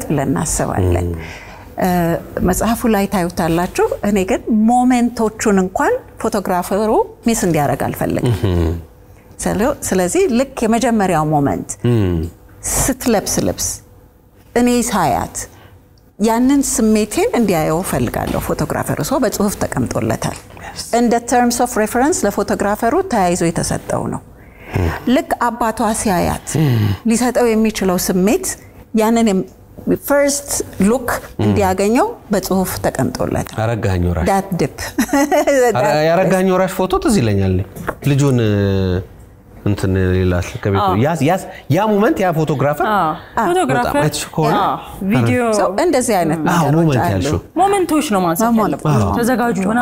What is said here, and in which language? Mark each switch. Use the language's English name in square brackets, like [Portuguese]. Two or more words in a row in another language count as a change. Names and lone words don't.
[Amharic] ብለን እናስባለን መጽሐፉ ላይ ታዩታላችሁ እኔ ግን ሞመንቶቹን እንኳን ፎቶግራፈሩ ሚስ እንዲያረግ አልፈልግም ስለዚህ ልክ የመጀመሪያው ሞመንት ስትለብስ ልብስ እኔ ሳያት ያንን ስሜቴን እንዲያየው ፈልጋለሁ ፎቶግራፈሩ ሰው በጽሁፍ ተቀምጦለታል እንደ [English] terms of reference [Amharic] ለፎቶግራፈሩ ተያይዞ የተሰጠው ነው ልክ አባቷ ሲያያት ሊሰጠው የሚችለው ስሜት ያንን [English] first look [Amharic] እንዲያገኘው በጽሁፍ ተቀምጦለታል አረጋኝ ወራሽ [English] that dip [Amharic] ያረጋኝ ወራሽ ፎቶ ትዝ ይለኛል ልጁን እንትን ሌላስ ከቤቱ ያ ሞመንት ያ ፎቶግራፈር ቪዲዮ እንደዚህ አይነት ሞመንቶች ነው ማለት ተዘጋጁ ሆነ